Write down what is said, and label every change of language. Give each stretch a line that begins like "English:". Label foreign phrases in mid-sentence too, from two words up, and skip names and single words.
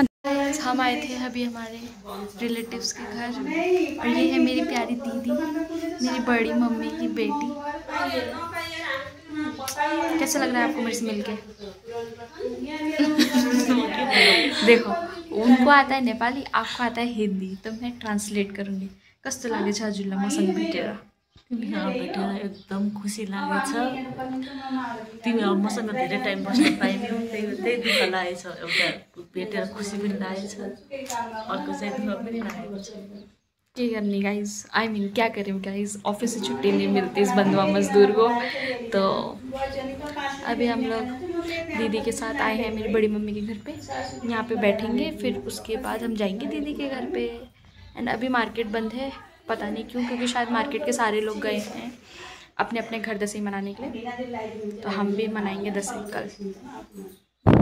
Hindi: हम आए थे अभी हमारे रिलेटिव्स के घर, और ये है मेरी प्यारी दीदी, मेरी बड़ी मम्मी की बेटी। कैसा लग रहा है आपको मेरे से मिलके? देखो, उनको आता है नेपाली, आपको आता है हिंदी, तो मैं ट्रांसलेट करूँगी।
Nepali: कस्तो लगे छ हजुरलाई मसँग भेटेर? यहाँ भेटेर एकदम खुसी लागेछ। तिमी अब मसँग धेरै टाइम बस्न पाइनौ, त्यही दुःख लागेछ। एउटा भेटेर खुसी पनि लागेछ, अर्को चाहिँ दुःख पनि लागेको छ।
Hindi: क्या करनी गाइज,
English: I mean
Hindi: क्या करें गाइज, ऑफिस से छुट्टी नहीं मिलती इस बंधुआ मजदूर को। तो अभी हम लोग दीदी के साथ आए हैं मेरी बड़ी मम्मी के घर पे, यहाँ पे बैठेंगे, फिर उसके बाद हम जाएंगे दीदी के घर पे। एंड अभी मार्केट बंद है, पता नहीं क्यों, क्योंकि शायद मार्केट के सारे लोग गए हैं अपने अपने घर दशहरी मनाने के लिए, तो हम भी मनाएंगे दशहरी कल।